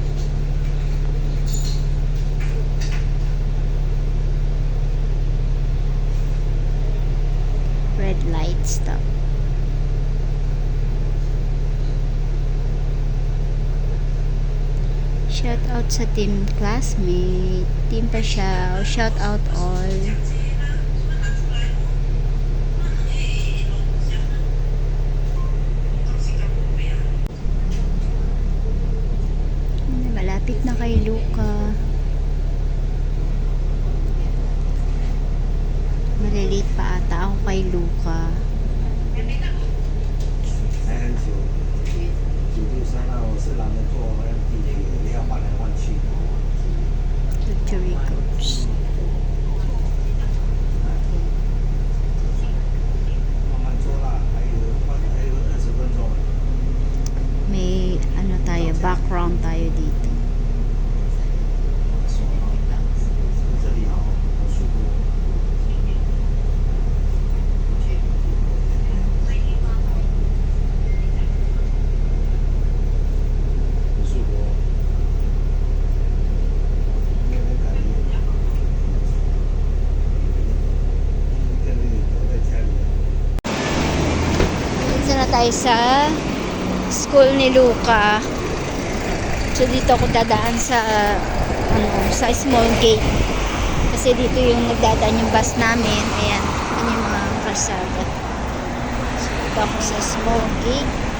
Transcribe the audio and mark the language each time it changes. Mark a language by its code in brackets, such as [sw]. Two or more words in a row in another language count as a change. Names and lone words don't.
[en] Red light stop. Shout out sa team classmate. [tl] Team pa siya. [en] Shout out all. [tl] Malapit na kay Luca. Malilate pa ata ako kay Luca. [zh] 还很久，9度3号我是懒得坐地铁，也要换来换去。 [en] Luxury coach. [zh] 慢慢坐啦，还有20分钟。 [tl] May ano tayo, background tayo dito. [zh] 这里好舒服。很舒服。没有感觉。跟那个留在家里。 [tl] Dito na tayo sa school ni Luca. So dito ako dadaan sa sa [en] small gate. [tl] Kasi dito yung nagdadaan yung bus namin. Ayan, yun yung mga kalsada. So dito ako sa [en] small gate.